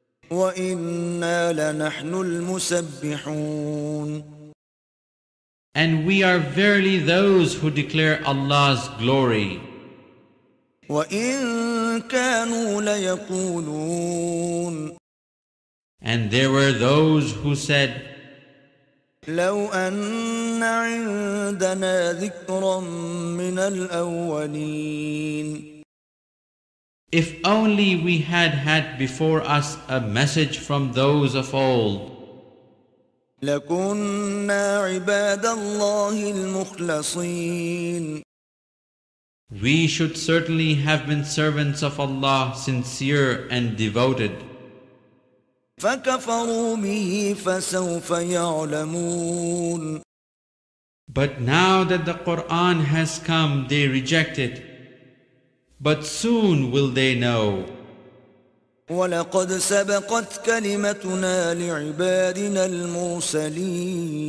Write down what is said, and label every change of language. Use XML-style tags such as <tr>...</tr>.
<ar>وإنا لنحن المسبحون.</ar> <en>And we are verily those who declare Allah's glory.</en> <ar>وإن كانوا ليقولون.</ar> <en>And there were those who said,</en> <ar>لو أن عندنا ذكرا من الأولين.</ar> <en>if only we had had before us a message from those of old,</en> <ar>لكنا عباد الله المخلصين.</ar> <en>We should certainly have been servants of Allah, sincere and devoted.</en> <ar>فكفروا به فسوف يعلمون.</ar> <en>But now that the Quran has come, they reject it. But soon will they know.</en> <ar>ولقد سبقت كلمتنا لعبادنا المرسلين.</ar>